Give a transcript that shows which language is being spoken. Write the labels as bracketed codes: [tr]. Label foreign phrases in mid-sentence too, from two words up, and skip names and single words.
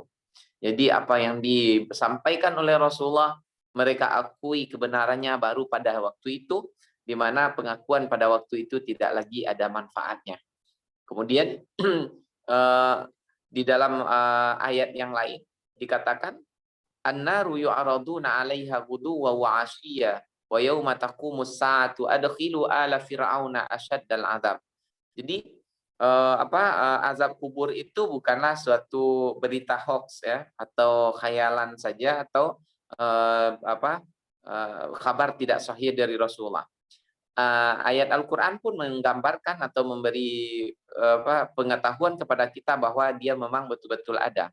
[id] Jadi apa yang disampaikan oleh Rasulullah, mereka akui kebenarannya baru pada waktu itu, di mana pengakuan pada waktu itu tidak lagi ada manfaatnya. Kemudian Di dalam ayat yang lain dikatakan [ar] النار يعرضون عليها غدوا وعشيا ويوم تقوم الساعة أدخلوا آل فرعون أشد العذاب. [id] Jadi azab kubur itu bukanlah suatu berita hoax ya atau khayalan saja atau kabar tidak sahih dari Rasulullah. Ayat Al-Qur'an pun menggambarkan atau memberi pengetahuan kepada kita bahwa dia memang betul-betul ada.